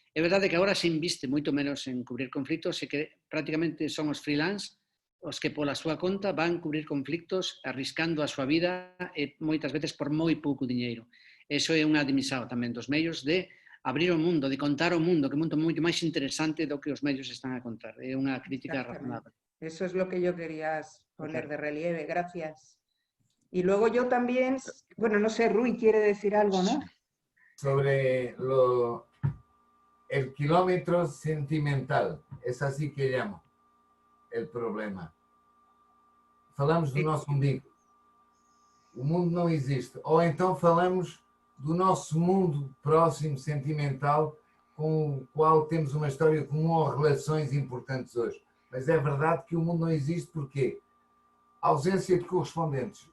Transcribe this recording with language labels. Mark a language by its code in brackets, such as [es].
[gl] É verdade que agora se inviste moito menos en cubrir conflitos e que prácticamente son os freelance os que pola súa conta van cubrir conflictos arriscando a súa vida e moitas veces por moi pouco diñeiro. Eso é unha dimisión tamén dos medios de abrir o mundo, de contar o mundo, que é un mundo moito máis interesante do que os medios están a contar. É unha crítica razonable. [es] Eso es lo que yo quería poner de relieve. Gracias. Y luego yo también, bueno, no sé, Rui quiere decir algo, ¿no? Sobre el kilómetro sentimental, es así que llamo el problema. [pt] Falamos do nosso umbigo. O mundo não existe. Ou então falamos do nosso mundo próximo, sentimental, com o qual temos uma história comum ou relações importantes hoje. Mas é verdade que o mundo não existe porque a ausência de correspondentes.